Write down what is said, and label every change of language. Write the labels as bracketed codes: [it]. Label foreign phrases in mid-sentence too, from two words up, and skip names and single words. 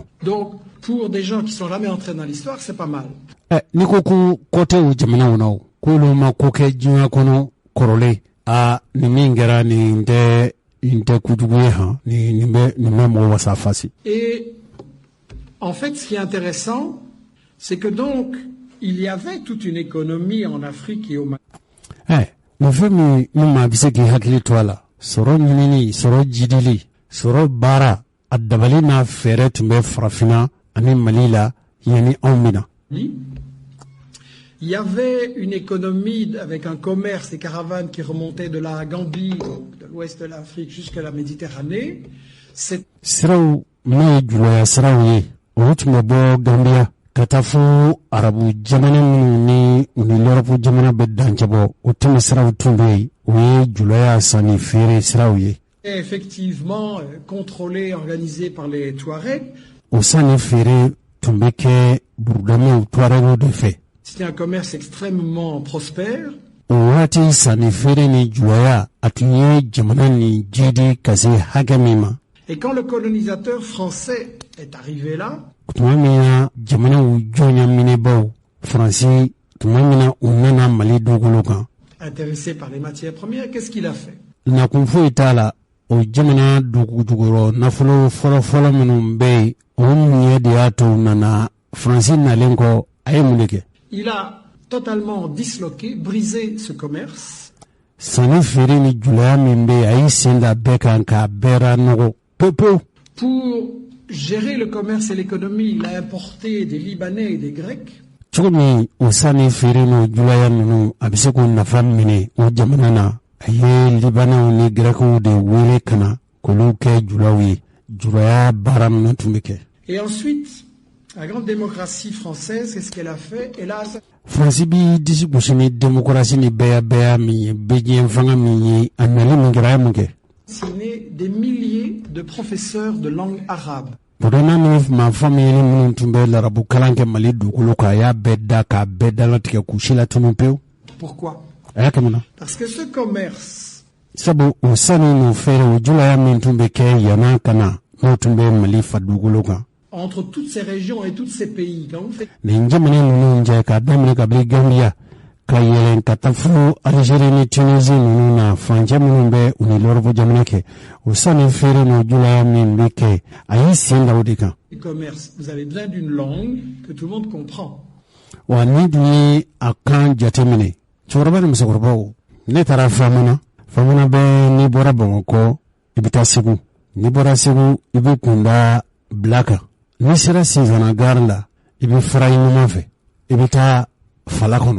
[fr] Donc, pour des gens qui sont jamais entrés dans l'histoire, c'est pas mal. [bm] Ni ko ko kɔtɛ o jamanaw na o, k'olu ma ko kɛ diɲɛ kɔnɔ kɔrɔlen, ni min kɛra nin tɛ kojugu ye han, nin bɛ mɔgɔ wasa fasi. [fr] Et en fait, ce qui est intéressant, c'est que donc, il y avait toute une économie en Afrique et au Mali. [bm] Nin fɛn min ni maa bɛ se k'i hakili to a la, sɔrɔ ɲinini, sɔrɔ jidili, sɔrɔ baara, a dabali n'a fɛɛrɛ tun bɛ farafinna ani Mali la yanni anw mina. [fr] Il y avait une économie avec un commerce et caravanes qui remontaient de la Gambie, donc de l'ouest de l'Afrique jusqu'à la Méditerranée. [bm] Siraw n'o ye juloya siraw ye, olu tun bɛ bɔ Gambia ka taa fo arabu jamana minnu ni u ni Lɔrɔpu jamana bɛ dancɛ bɔ, o tɛmɛ siraw tun bɛ yen, o ye juloya sanni feere siraw ye. [fr] Et effectivement contrôlé, organisé par les Touaregs. [bm] O sanni feere tun bɛ kɛ burudamiw Touaregiw de fɛ. [fr] C'était un commerce extrêmement prospère. [bm] O waati sanni feere ni juloya a tun ye jamana ni jidi ka se hakɛ min ma. [fr] Et quand le colonisateur français est arrivé là, [bm] tuma min na jamanaw jɔnya minɛbaw Faransi tuma min na u nana Mali dugukolo kan, [fr] intéressé par les matières premières, qu'est-ce qu'il a fait? [bm] nakun foyi t'a la, o jamana dugukolo nafolo fɔlɔfɔlɔ minnu bɛ yen, o mun ye de y'a to nana Faransi nalen kɔ a ye mun de kɛ? [fr] Il a totalement disloqué, brisé ce commerce. [bm] Sanni feere ni juloya min bɛ yen, a y'i sen da bɛɛ kan k'a bɛɛ ra nɔgɔ pewu. [fr] Pour gérer le commerce et l'économie, il a importé des Libanais et des Grecs. [bm] Cogo min o sanni feere n'o juloya ninnu a bɛ se k'o nafa minɛ o jamana na, a ye Libanɛw ni Grecw de wele ka na k'olu kɛ julaw ye, juloya baara minnu tun bɛ kɛ. [fr] Et ensuite, la grande démocratie française, qu'est-ce qu'elle a fait? Hélas, [bm] Faransi bi disi gosi ni démocratie ni bɛɛ min ye, bɛɛ diɲɛ fanga min ye, a nali min kɛra a ye mun kɛ? [fr] signé des milliers de professeurs de langue arabe. [bm] Budonna ni maa famille minnu tun bɛ larabu kalan kɛ Mali dugukolo kan, a y'a bɛɛ da k'a bɛɛ dalatigɛ k'u si la tunun pewu. [fr] Pourquoi? [bm] A y'a kɛ mun na? [fr] Parce que ce commerce, [bm] sabu o sanni n'o feere o julaya min tun bɛ kɛ yan'a ka na n'o tun bɛ Mali fa dugukolo kan. [fr] entre toutes ces régions et tous ces pays, quand vous faites [bm] Nin jamana ninnu cɛ k'a daminɛ kabini Gambia ka yɛlɛn ka taa fo Algérie ni Tunisie ninnu na, furancɛ minnu bɛ u ni Lɔrɔpu jamana kɛ, o sanni feere n'o julaya min bɛ kɛ, a y'i sen da o de kan. [fr] le commerce, vous avez besoin d'une langue que tout le monde comprend. [bm] Wa ni dun ye a kan jateminɛ, cɛkɔrɔba ni musokɔrɔbaw, ne taara Famana bɛ n'i bɔra Bamakɔ i bɛ taa Segu, n'i bɔra Segu i bɛ kunda bila kan, n'i sera Sinzana gare la i bɛ fara i ɲuman fɛ i bɛ taa Fala kɔnɔ.